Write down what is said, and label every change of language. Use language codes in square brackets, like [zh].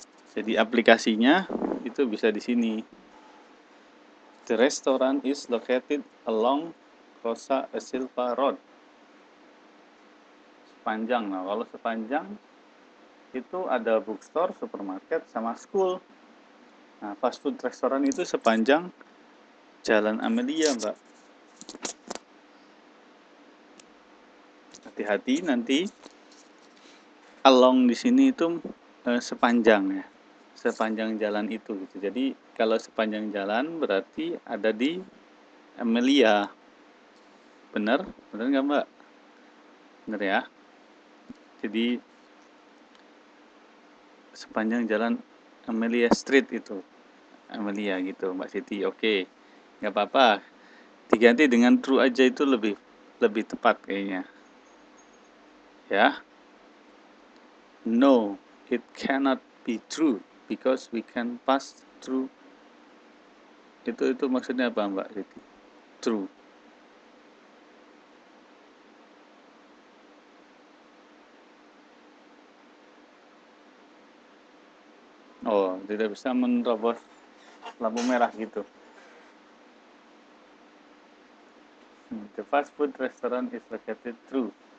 [id] Jadi aplikasinya itu bisa di sini. [en] The restaurant is located along Rosa e Silva Road. [id] Sepanjang. Nah, kalau sepanjang itu ada bookstore, supermarket, sama school. Nah, fast food restoran itu sepanjang Jalan Amelia, Mbak. Hati-hati nanti along di sini itu sepanjang ya. Sepanjang jalan itu gitu. Jadi kalau sepanjang jalan berarti ada di Amelia. Bener? Bener nggak, Mbak? Bener ya. Jadi sepanjang jalan Amelia Street itu. Amelia gitu, Mbak Siti. Oke. Nggak apa-apa. Diganti dengan true aja itu lebih tepat kayaknya. Ya. [en] No, it cannot be true because we can pass through. [id] Itu maksudnya apa, Mbak Siti? True. Oh, tidak bisa menerobos lampu merah gitu. [en] The fast food restaurant is located through.